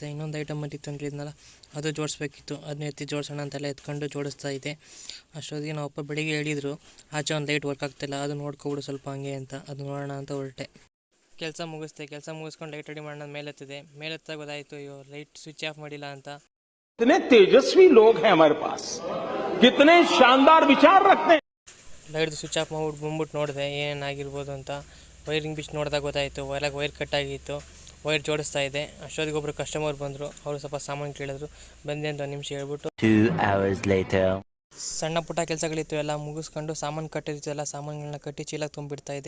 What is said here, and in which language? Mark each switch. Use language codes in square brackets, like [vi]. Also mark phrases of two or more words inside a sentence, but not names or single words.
[kn] ಇನ್ನೊಂದು ಐಟಮ್ ಬಂದಿತ್ತು ಅಂತಿದ್ನಲ್ಲ, ಅದು ಜೋಡಿಸ್ಬೇಕಿತ್ತು, ಅದನ್ನ ಎತ್ತಿ ಜೋಡಿಸೋಣ ಅಂತೆಲ್ಲ ಎತ್ಕೊಂಡು ಜೋಡಿಸ್ತಾ ಇದ್ದೆ. ಅಷ್ಟೊತ್ತಿಗೆ ನಾವು ಅಪ್ಪ ಬೆಳಿಗ್ಗೆ ಹೇಳಿದ್ರು, ಆಚೆ ಒಂದು [en] light work [kn] ಆಗ್ತಿಲ್ಲ, ಅದು ನೋಡ್ಕೊಬಿಡು ಸ್ವಲ್ಪ ಹಂಗೆ ಅಂತ. ಅದು ನೋಡೋಣ ಅಂತ ಹೊರಟೆ. ಕೆಲಸ ಮುಗಿಸ್ಕೊಂಡು [en] light ready [kn] ಮಾಡೋಣ ಮೇಲೆತ್ತಾಗ ಗೊತ್ತಾಯಿತು, ಅಯ್ಯೋ [en] light switch off [kn] ಮಾಡಿಲ್ಲ ಅಂತ. [hi] कितने तेजस्वी लोग हैं हमारे पास, कितने शानदार विचार रखते हैं. [en] light switch off [kn] ಮಾಡ್ಬಿಟ್ಟು ಬಂದ್ಬಿಟ್ಟು ನೋಡಿದೆ ಏನೇನಾಗಿರ್ಬೋದು ಅಂತ. ವೈರಿಂಗ್ ಬಿಚ್ಚಿ ನೋಡಿದಾಗ ಗೊತ್ತಾಯಿತು, [en] wire cut [kn] ಆಗಿತ್ತು. ವೈರ್ ಜೋಡಿಸ್ತಾ ಇದೆ. ಅಷ್ಟೊತ್ತಿಗೆ ಒಬ್ಬರು ಕಸ್ಟಮರ್ ಬಂದರು, ಅವರು ಸ್ವಲ್ಪ ಸಾಮಾನು ಕೇಳಿದ್ರು. ಬಂದೆ ಅಂತ ಒಂದು ನಿಮಿಷ ಹೇಳ್ಬಿಟ್ಟು [en] 2 hours later. [kn] ಸಣ್ಣ ಪುಟ್ಟ ಕೆಲಸಗಳಿತ್ತು ಎಲ್ಲ ಮುಗಿಸ್ಕೊಂಡು ಸಾಮಾನು ಕಟ್ಟಿರ್ತು, ಎಲ್ಲ ಸಾಮಾನುಗಳನ್ನ ಕಟ್ಟಿ ಚೀಲಕ್ಕೆ ತುಂಬಿಡ್ತಾ ಇದ್ದೆ.